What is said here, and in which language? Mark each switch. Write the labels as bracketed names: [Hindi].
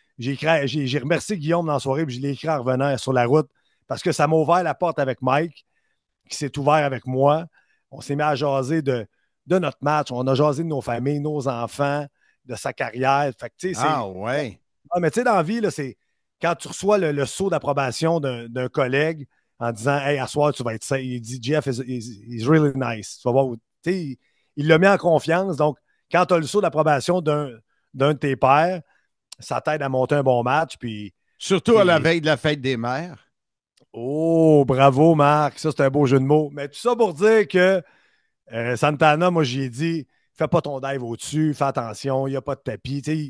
[French] J'ai remercié Guillaume dans la soirée, puis je l'ai écrit en revenant sur la route parce que ça m'a ouvert la porte avec Mike, qui s'est ouvert avec moi. On s'est mis à jaser de notre match. On a jasé de nos familles, nos enfants, de sa carrière. Fait que, ouais. Ah, mais tu sais, dans la vie, là, c'est quand tu reçois le sceau d'approbation d'un collègue en disant hey, à soir, tu vas être safe. Il dit [English] Jeff is really nice. [French] Tu vas voir. Il l'a mis en confiance. Donc, quand tu as le sceau d'approbation d'un de tes pairs, ça t'aide à monter un bon match. Puis, surtout à la veille de la fête des mères. Oh, bravo, Marc. Ça, c'est un beau jeu de mots. Mais tout ça pour dire que Santana, moi, j'ai dit fais pas ton dive au-dessus, fais attention, il n'y a pas de tapis.